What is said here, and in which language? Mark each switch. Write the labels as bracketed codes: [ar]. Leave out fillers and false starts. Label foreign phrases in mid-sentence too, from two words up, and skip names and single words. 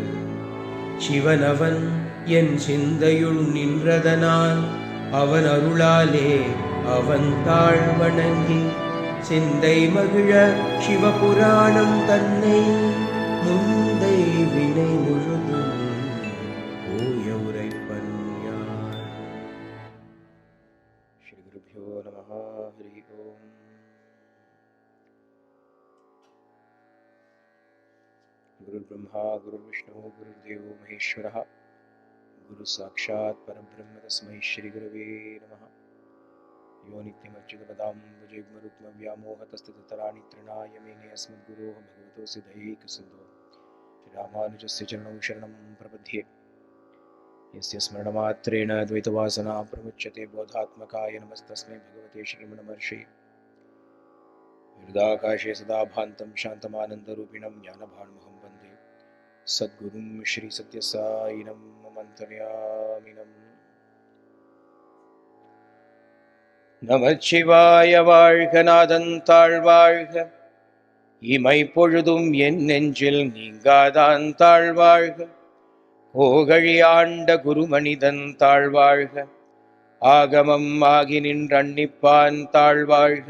[ta] சிவனவன் என் சிந்தையுள் நின்றதனால் அவன் அருளாலே அவன் தாழ் வணங்கி சிந்தை மகிழ சிவபுராணம் தன்னை முந்தை வினை முழுதும் ஓய உரைப்பன் யான். [sa] श्री गुरुभ्यो नमः। हरि ओम्. गुरु ब्रह्मा गुरु विष्णु गुरु देवो महेश्वरः गुरु साक्षात् परब्रह्म तस्मै श्री गुरवे नमः. यो नित्यमच्युतपदाम्बुजयुग्मरुक्मव्यामोहतस्ततराणि तृणाय मेने अस्मद्गुरोः भगवतोऽस्य दैहिकसिन्धोः श्रीरामानुजस्य चरणौ शरणं प्रपद्ये. यस्य स्मरणमात्रेण द्वैतवासना प्रमुच्यते बोधात्मकाय नमस्तस्मै भगवते श्रीरमणमहर्षये. हृदाकाशे सदा भान्तं शान्तमानन्दरूपिणं ज्ञानभानुमहं वन्दे सद्गुरुं श्रीसत्यसायिनं ममन्तर्यामिनम्. [ta] நமச்சிவாய வாழ்க, நாதன் தாழ் வாழ்க, இமை பொழுதும் என் நெஞ்சில் நீங்காதான் தாழ் வாழ்க. கோகழி ஆண்ட குருமனிதன் தாழ் வாழ்க, ஆகமம் ஆகி நின்றன்னிப்பான் தாழ் வாழ்க.